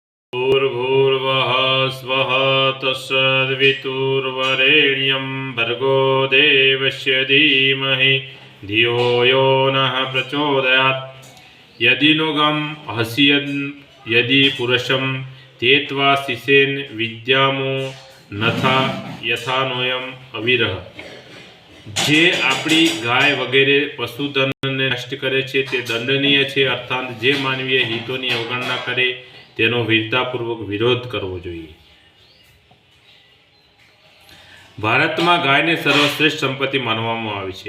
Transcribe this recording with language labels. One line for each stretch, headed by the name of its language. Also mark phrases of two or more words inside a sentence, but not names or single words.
Sanskrit: भूर्भुवः स्वः तत्सवितुर्वरेण्यं भर्गो देवस्य धीमहि धियो यो नः प्रचोदयात्। यदिनुगम् हस्यन् यदि पुरुषं तेत्वा शिशेन विद्यामो नथा यथानोयम अविरह।
Gujarati: જે આપણી ગાય વગેરે પશુધનને નષ્ટ કરે છે તે દંડનીય છે, અર્થાત જે માનવીય હિતોની અવગણના કરે તેનો વીરતાપૂર્વક વિરોધ કરવો જોઈએ। ભારત મેં ગાય ને સર્વશ્રેષ્ઠ સંપત્તિ માનવામાં આવે છે।